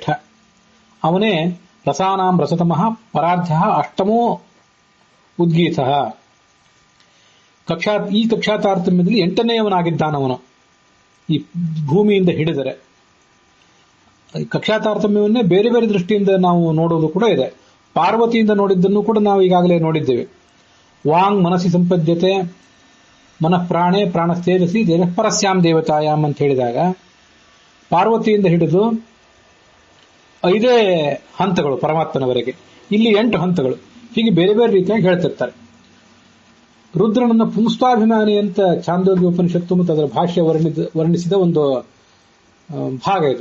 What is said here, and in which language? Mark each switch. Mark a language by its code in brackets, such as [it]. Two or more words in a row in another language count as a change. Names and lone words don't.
[sa] ಅವನೇ ರಸಾನಾಂ ರಸತಮಃ ಪರಾರ್ಧ ಅಷ್ಟಮೋ ಉದ್ಗೀತ. [kn] ಈ ಕಕ್ಷಾ ತಾರತಮ್ಯದಲ್ಲಿ 8ನೇಯವನಾಗಿದ್ದಾನವನು ಈ ಭೂಮಿಯಿಂದ ಹಿಡಿದರೆ. ಕಕ್ಷಾ ತಾರತಮ್ಯವನ್ನೇ ಬೇರೆ ಬೇರೆ ದೃಷ್ಟಿಯಿಂದ ನಾವು ನೋಡೋದು ಕೂಡ ಇದೆ. ಪಾರ್ವತಿಯಿಂದ ನೋಡಿದ್ದನ್ನು ಕೂಡ ನಾವು ಈಗಾಗಲೇ ನೋಡಿದ್ದೇವೆ. [sa] ವಾಂಗ್ ಮನಸ್ಸಿ ಸಂಪದ್ಯತೆ ಮನಃ ಪ್ರಾಣೇ ಪ್ರಾಣಸ್ತೇಜಸಿ ಪರಸ್ಯಾಂ ದೇವತಾಯಾಮ್ [kn] ಅಂತ ಹೇಳಿದಾಗ ಪಾರ್ವತಿಯಿಂದ ಹಿಡಿದು 5 ಹಂತಗಳು ಪರಮಾತ್ಮನವರೆಗೆ, ಇಲ್ಲಿ 8 ಹಂತಗಳು. ಹೀಗೆ ಬೇರೆ ಬೇರೆ ರೀತಿಯಾಗಿ ಹೇಳ್ತಿರ್ತಾರೆ. ರುದ್ರನನ್ನ ಪುಂಸ್ವಾಭಿಮಾನಿ ಅಂತ ಛಾಂದೋಗ್ಯ ಉಪನಿಷತ್ತು ಮತ್ತು ಅದರ ಭಾಷ್ಯ ವರ್ಣಿಸಿದ ಒಂದು ಭಾಗ ಇದು.